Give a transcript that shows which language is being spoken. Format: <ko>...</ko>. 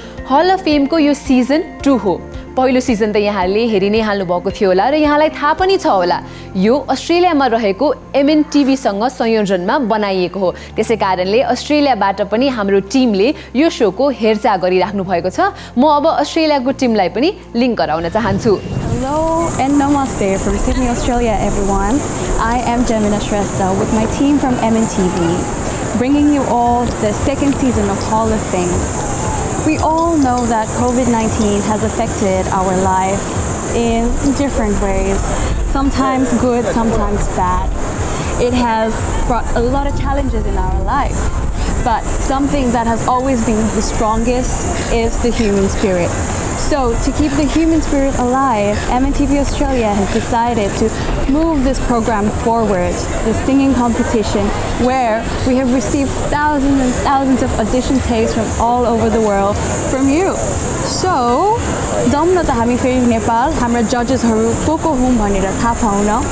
<ne>Hall of फेमको यो season 2 हो। पहिलो सिजन त यहाँहरूले हेरि नै हाल्नुभएको थियो होला र यहाँलाई थाहा पनि छ होला, यो अस्ट्रेलियामा रहेको एमएनटिभीसँग संयोजनमा बनाइएको हो। त्यसै कारणले अस्ट्रेलियाबाट पनि हाम्रो टिमले यो सोको हेरचाह गरिराख्नु भएको छ। म अब अस्ट्रेलियाको टिमलाई पनि लिङ्क गराउन चाहन्छु।</ne> <en>Hello and namaste from Sydney, Australia, everyone. I am Gemina Shrestha with my team from MNTV, bringing you all the second season of Hall of Fame. We all know that COVID-19 has affected our life in different ways, sometimes good, sometimes bad. It has brought a lot of challenges in our life, but something that has always been the strongest is the human spirit. So to keep the human spirit alive, MNTV Australia has decided to move this program forward, the singing competition, where we have received thousands and thousands of audition tapes from all over the world from you.</en> <ne>So, जाऊँ न त हामी फेरि नेपाल, हाम्रा जजेसहरू को हुन् भनेर थाहा पाउन।</ne>